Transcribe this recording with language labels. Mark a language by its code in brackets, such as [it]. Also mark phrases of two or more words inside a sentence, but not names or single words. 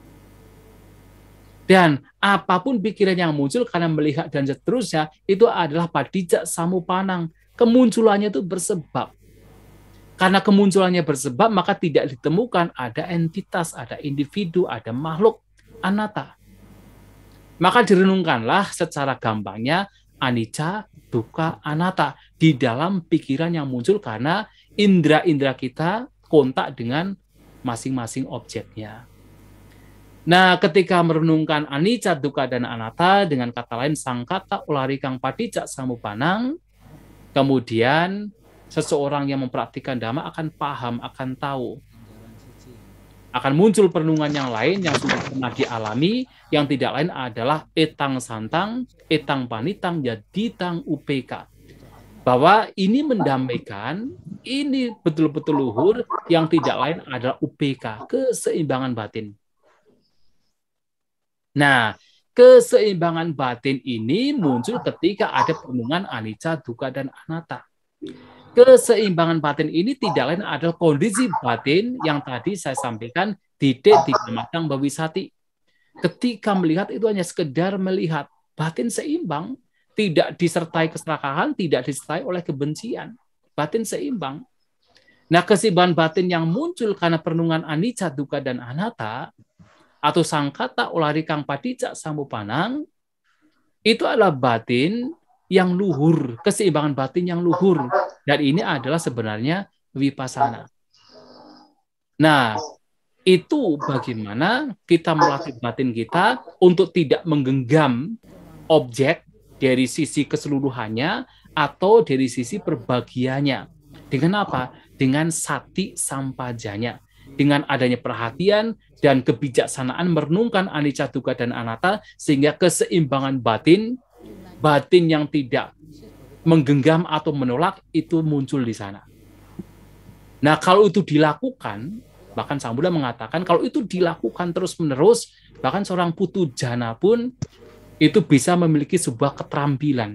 [id] Dan apapun pikiran yang muncul karena melihat dan seterusnya, itu adalah [pi] padijak samupanang, [id] kemunculannya itu bersebab. Karena kemunculannya bersebab, maka tidak ditemukan ada entitas, ada individu, ada makhluk anatta. Maka direnungkanlah secara gampangnya [pi] anicca, dukkha, anatta [id] di dalam pikiran yang muncul karena indera-indera kita kontak dengan masing-masing objeknya. Nah, ketika merenungkan [pi] anicca, dukkha, [id] dan anatta, dengan kata lain [pi] sangkata ularikang padicca samupannang, [id] kemudian seseorang yang mempraktikkan dhamma akan paham, akan tahu. Akan muncul perenungan yang lain yang sudah pernah dialami, yang tidak lain adalah [pi] etang santang, etang panitang, yaditang upeka. [id] Bahwa ini mendamaikan, ini betul-betul luhur, yang tidak lain adalah upeka, keseimbangan batin. Nah, keseimbangan batin ini muncul ketika ada perenungan [pi] anicca, dukkha, [id] dan anatta. Keseimbangan batin ini tidak lain adalah kondisi batin yang tadi saya sampaikan [pi] didik di matang bawisati. [id] Ketika melihat itu hanya sekedar melihat, batin seimbang, tidak disertai keserakahan, tidak disertai oleh kebencian. Batin seimbang. Nah, keseimbangan batin yang muncul karena perenungan [pi] anicca, dukkha, [id] dan anatta atau [pi] sangkata ularikang padicca samupannang [id] itu adalah batin yang luhur, keseimbangan batin yang luhur. Dan ini adalah sebenarnya vipassana. Nah, itu bagaimana kita melatih batin kita untuk tidak menggenggam objek dari sisi keseluruhannya atau dari sisi perbagiannya. Dengan apa? Dengan [pi] sati sampajanya. [id] Dengan adanya perhatian dan kebijaksanaan merenungkan anicca, dukkha, dan anatta, sehingga keseimbangan batin yang tidak menggenggam atau menolak itu muncul di sana. Nah, kalau itu dilakukan, bahkan Sang Buddha mengatakan kalau itu dilakukan terus-menerus, bahkan seorang [pi] putu jana [id] pun itu bisa memiliki sebuah keterampilan.